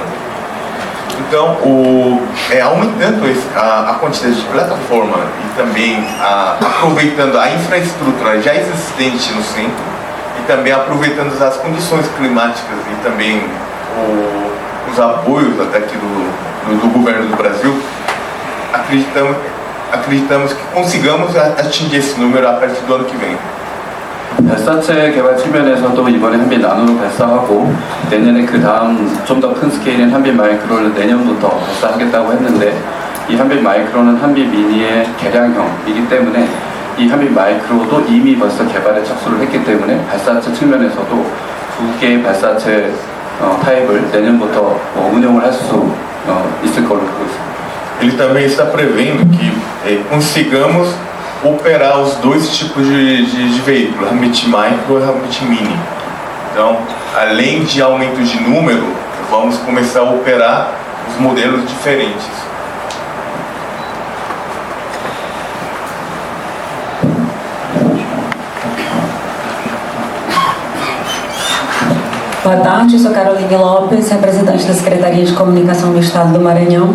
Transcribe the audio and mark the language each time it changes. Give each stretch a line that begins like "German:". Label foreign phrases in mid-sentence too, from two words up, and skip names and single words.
Portuguese: Então, aumentando a quantidade de plataforma e também aproveitando a infraestrutura já existente no centro e também aproveitando as condições climáticas e também os apoios até aqui do governo do Brasil, acreditamos que consigamos atingir esse número a partir do ano que vem.
Korean: 발사체 개발 측면에서도 이번에 한빛 나노로 발사하고 내년에 그 다음 좀 더 큰 스케일인 한빛 마이크로를 내년부터 발사하겠다고 했는데 이 한빛 마이크로는 한빛 미니의 개량형이기 때문에 이 한빛 마이크로도 이미 벌써 개발에 착수를 했기 때문에 발사체 측면에서도 두 개의 발사체 타입을 내년부터 운영을 할 수 있을 걸로 보고 있습니다.
Portuguese: Ele também está prevendo que consigamos operar os dois tipos de veículo, Hamit Micro e Hamit Mini. Então, além de aumento de número, vamos começar a operar os modelos diferentes. Boa tarde, eu sou Caroline Lopes, representante da Secretaria de Comunicação do Estado do Maranhão.